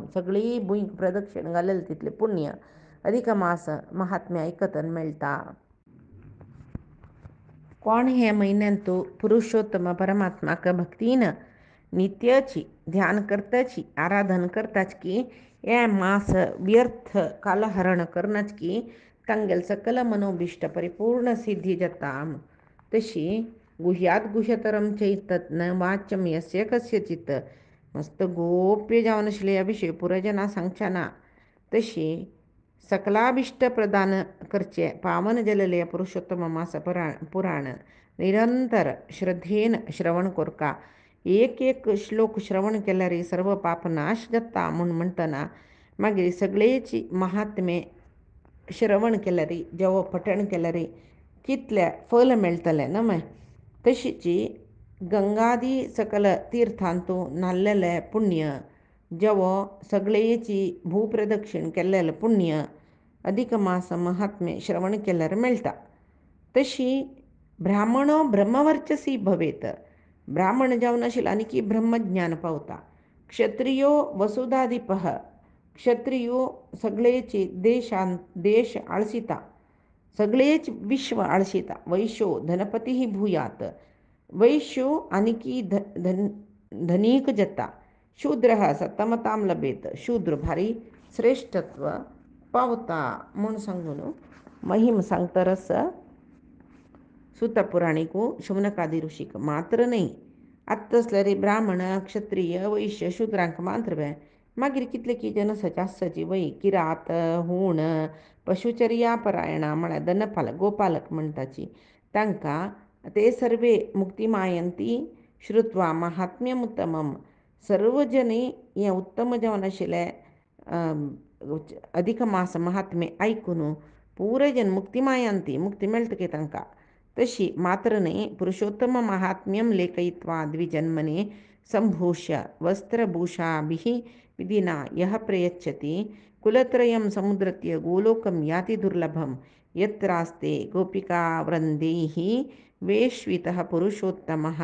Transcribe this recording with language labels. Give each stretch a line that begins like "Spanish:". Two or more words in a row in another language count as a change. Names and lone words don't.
Konkani: सगळी भुंयक प्रदक्षिण घालेल तितले पुण्य अधिक मास महात्म्य ऐकतन मेळटा. कोण हे म्हयन्यान तूं पुरुषोत्तम परमात्माक भक्तीन नित्याची ध्यान करताची आराधन करताच की हे मास व्यर्थ कालहरण करनाच की तांगेल सकल मनोभिष्ट परिपूर्ण सिद्धी जाता.
Sanskrit: तशी गुह्यात गुह्यतरम चैतन्य वाच्यम यस्य कस्यचित.
Konkani: मस्त गोप्य जावन आशिल्ले ह्या विशय पुरजना सांगच्या ना. तशी सकलाभिष्ट प्रदान करचे पावन जालेले पुरुषोत्तम मास पुराण निरंतर श्रद्धेन श्रवण कोरका. एक एक श्लोक श्रवण केल्यार सर्व पाप नाश जाता म्हूण म्हणटना मागीर सगळेची महात्मे श्रवण केल्यार जेवो पठण केल्यार कितले फल मेळटले न्हय. तशीची गंगादी सकल तीर्थांतूं नाल्लेले पुण्य जेवो सगळेची भूप्रदक्षिण केल्लेले पुण्य अधिक मास महात्म्य श्रवण केल्यार मेळटा.
Sanskrit: तशी ब्राह्मणो ब्रह्मवर्चसी भवेत.
Konkani: ब्राह्मण जावन आशिल्लो आनी ब्रह्मज्ञान पावता.
Sanskrit: क्षत्रियो वसुधाधिपः.
Konkani: क्षत्रियो सगळेची देश आळसिता, सगळेच विश्व आळसिता.
Sanskrit: वैश्यो धनपती भूयात.
Konkani: वैश्यो आनी धनीक जाता.
Sanskrit: शूद्र सत्तमतां लभेत.
Konkani: शूद्र भारी श्रेष्ठत्व पावता म्हूण सांगून महिम सांगतरस सुतपुराणिकू शुनकादी ऋषिक. मात्र नाही आत्तसले ब्राह्मण क्षत्रिय वैश्य शूद्रांक मात्र बे. मागीर कितले की जनसाची आसची वय किरात हूण पशुचर्या परायणा म्हळ्यार दनपालक गोपालक म्हणटाची तांकां ते
Sanskrit: सर्वे मुक्तिमायंती श्रुत्वा महात्म्यमुत्तमम.
Konkani: सर्व जनी हें उत्तम जावन आशिल्लें अधिक मास महात्म्य ऐकून पुरे जन मुक्तिमायंती मुक्ती मेळटकी तांकां. तशी मात्र न्ही पुरुषोत्तम महात्म्यं लेखयित्वा द्विजन्मने संभूष्य वस्त्रभूषाभिः विधिना यः प्रयच्छति कुलत्रयं समुद्रत्य गोलोकं याति दुर्लभं यत्रास्ते गोपिकावृन्दैः वेश्वितः पुरुषोत्तमः.